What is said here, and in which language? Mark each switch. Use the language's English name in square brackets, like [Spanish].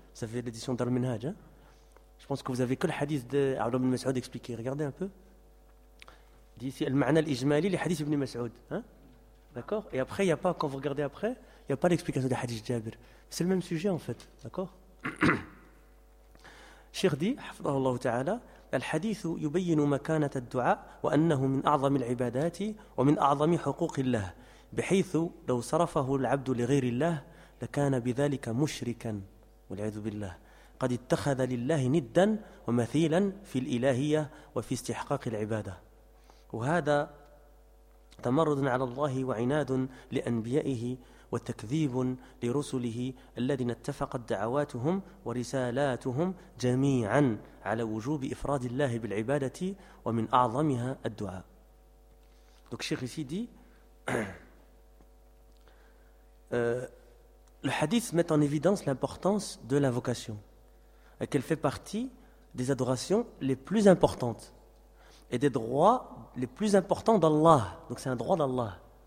[French] Ça fait l'édition d'Al-Minhaj, hein? Je pense que vous avez que le hadith d'Abdullah ibn Mas'ud expliqué. Regardez un peu. Il dit ici, al-ma'na al-ijmali, les hadiths ibn Mas'ud. Hein? D'accord? Et après, il n'y a pas, quand vous regardez après, il n'y a pas l'explication des hadiths Jabir. C'est le même sujet, en fait. D'accord? Cheikh dit, [Arabic] hafidhahullah ta'ala, الحديث يبين مكانة الدعاء وأنه من أعظم العبادات ومن أعظم حقوق الله بحيث لو صرفه العبد لغير الله لكان بذلك مشركا والعياذ بالله قد اتخذ لله ندا ومثيلا في الإلهية وفي استحقاق العبادة وهذا تمرد على الله وعناد لأنبيائه والتكذيب لرسله الذين اتفقت دعواتهم ورسالاتهم جميعا على وجوب إفراد الله بالعبادة ومن أعظمها الدعاء. [French] Donc Cheikh ici dit le hadith met en évidence l'importance de l'invocation, qu'elle fait partie des adorations les plus importantes et des droits les plus importants d'Allah. Donc c'est un droit d'Allah.